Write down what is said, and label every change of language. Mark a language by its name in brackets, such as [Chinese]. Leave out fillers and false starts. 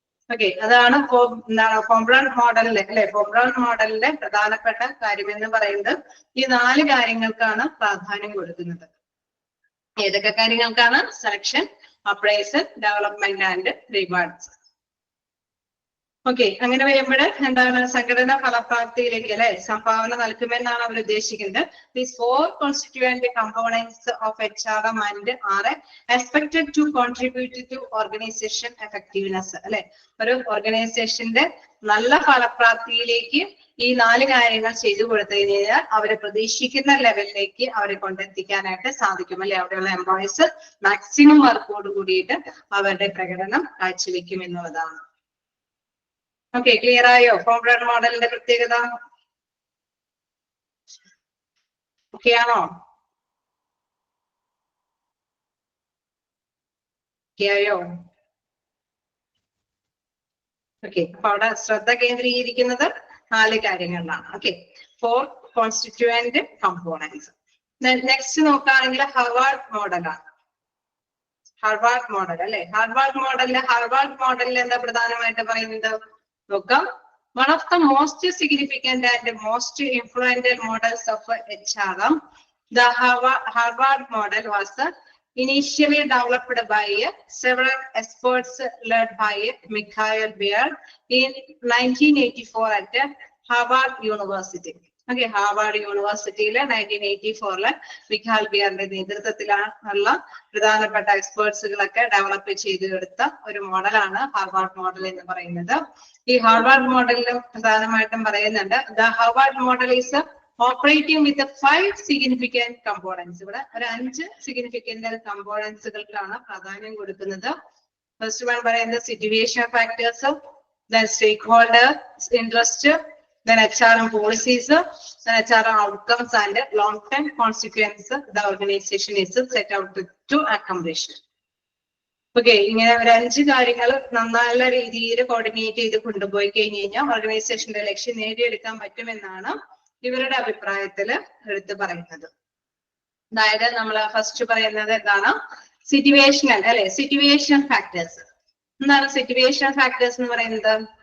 [Malayalam] Okay, അതാണ് ഫോംബ്രാൻ മോഡലിലെ അല്ലെ. ഫോംബ്രാൻ മോഡലിന്റെ പ്രധാനപ്പെട്ട കാര്യം എന്ന് പറയുന്നത് ഈ 4 കാര്യങ്ങൾക്കാണ് പ്രാധാന്യം കൊടുക്കുന്നത്. ഏതൊക്കെ കാര്യങ്ങൾക്കാണ്? Selection, appraisal, development and rewards. Okay, അങ്ങനെ വരുമ്പോൾ എന്താണ്, സംഘടന ഫലപ്രാപ്തിയിലേക്ക് അല്ലെ സംഭാവന നൽകുമെന്നാണ് അവർ ഉദ്ദേശിക്കുന്നത്. [English] These 4 constituent components of HRM and are expected to contribute to organization effectiveness അല്ലെ. [Malayalam] ഒരു ഓർഗനൈസേഷന്റെ നല്ല ഫലപ്രാപ്തിയിലേക്ക് ഈ 4 കാര്യങ്ങൾ ചെയ്തു കൊടുത്തു കഴിഞ്ഞാൽ അവരെ പ്രതീക്ഷിക്കുന്ന ലെവലിലേക്ക് അവരെ കൊണ്ടെത്തിക്കാനായിട്ട് സാധിക്കും അല്ലെ. അവിടെയുള്ള എംപ്ലോയീസ് മാക്സിമം വർക്കോട് കൂടിയിട്ട് അവരുടെ പ്രകടനം കാഴ്ചവെക്കും എന്നുള്ളതാണ്. ഓക്കെ, ക്ലിയർ ആയോ ഫോംബ്രാൻ മോഡലിന്റെ പ്രത്യേകത? ഓക്കെ ആണോ? ആയോ? ഓക്കെ, അപ്പൊ അവിടെ ശ്രദ്ധ കേന്ദ്രീകരിക്കുന്നത് 4 കാര്യങ്ങളിലാണ്. Okay, 4 constituent components. നെക്സ്റ്റ് നോക്കുകയാണെങ്കിൽ ഹാർവാർഡ് മോഡലാണ്. ഹാർവാർഡ് മോഡൽ അല്ലെ. ഹാർവാർഡ് മോഡലിൽ എന്താ പ്രധാനമായിട്ട് പറയുന്നത് നോക്കാം. [English] One of the most significant and most influential models of HRM, the Harvard model was initially developed by several experts led by Michael Beard in 1984 at Harvard University. [Malayalam] Okay, Harvard യൂണിവേഴ്സിറ്റിയിലെ 1984 Michal ബിയറിന്റെ നേതൃത്വത്തിലുള്ള പ്രധാനപ്പെട്ട എക്സ്പേർട്സുകളൊക്കെ develop ചെയ്തെടുത്ത ഒരു മോഡലാണ് Harvard model എന്ന് പറയുന്നത്. ഈ Harvard മോഡലിൽ പ്രധാനമായിട്ടും പറയുന്നുണ്ട്, [English] The Harvard model is operating with 5 significant components. [Malayalam] ഇവിടെ ഒരു 5 സിഗ്നിഫിക്കന്റ് കമ്പോണൻസുകൾക്കാണ് പ്രാധാന്യം കൊടുക്കുന്നത്. [English] first one [Malayalam] പറയുന്നത് [English] Situation factors, then stakeholder interest, then HRM policies, then HRM outcomes and long-term consequences the organization is set out to accomplish. [Malayalam] Okay, ഇങ്ങനെ ഒരു 5 കാര്യങ്ങൾ നല്ല രീതിയിൽ കോർഡിനേറ്റ് ചെയ്ത് കൊണ്ടുപോയി കഴിഞ്ഞ് കഴിഞ്ഞാൽ ഓർഗനൈസേഷന്റെ ലക്ഷ്യം നേടിയെടുക്കാൻ പറ്റുമെന്നാണ് ഇവരുടെ അഭിപ്രായത്തില് എടുത്തു പറയുന്നത്. അതായത് നമ്മൾ ഫസ്റ്റ് പറയുന്നത് എന്താണ്? സിറ്റുവേഷണൽ അല്ലെ, സിറ്റുവേഷൻ ഫാക്ടേഴ്സ്. എന്താണ് സിറ്റുവേഷൻ ഫാക്ടേഴ്സ് എന്ന് പറയുന്നത്?